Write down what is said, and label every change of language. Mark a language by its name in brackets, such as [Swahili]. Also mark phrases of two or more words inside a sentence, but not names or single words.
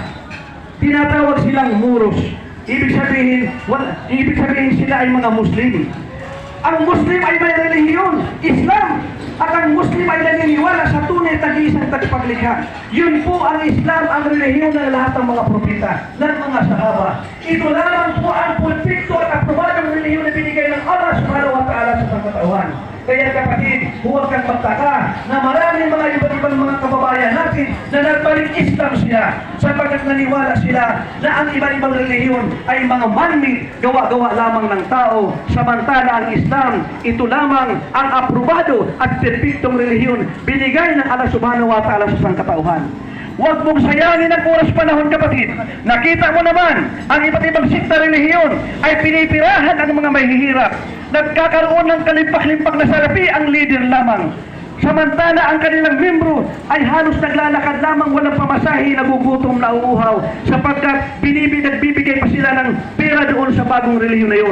[Filipino] Tinatawag silang muros. Ibig sabihin sila ay mga Muslim. Ang Muslim ay may relihiyon, Islam. At ang Muslim ay naniniwala sa tunay tag-iisang tagapaglikha. Yun po ang Islam, ang relihiyon ng lahat ng mga propeta, ng mga sahaba. Ito lamang po ang pulpito at aprobadong relihiyon na binigay ng Allah [Arabic] سبحانه وتعالى [Filipino] sa sangkatauhan. Kaya kapatid, huwag kang magtaka na maraming mga iba't ibang mga kababayan natin na nagbalik Islam sila, sapagkat naniwala sila na ang iba-ibang relihiyon ay mga man-made, gawa-gawa lamang ng tao, samantala ang Islam, ito lamang ang aprobado at perpektong relihiyon binigay ng Allah [Arabic] سبحانه وتعالى [Filipino] sa sangkatauhan. Huwag mong sayangin ang oras panahon, kapatid. Nakita mo naman, ang iba't ibang sikta relihiyon ay pinipirahan ang mga mahihirap. Nagkakaroon ng kalimpak-limpak na salapi ang leader lamang. Samantala ang kanilang membro ay halos naglalakad lamang, walang pamasahe, nagugutom, nauuhaw, sapagkat nagbibigay pa sila ng pera doon sa bagong relihiyon na yun.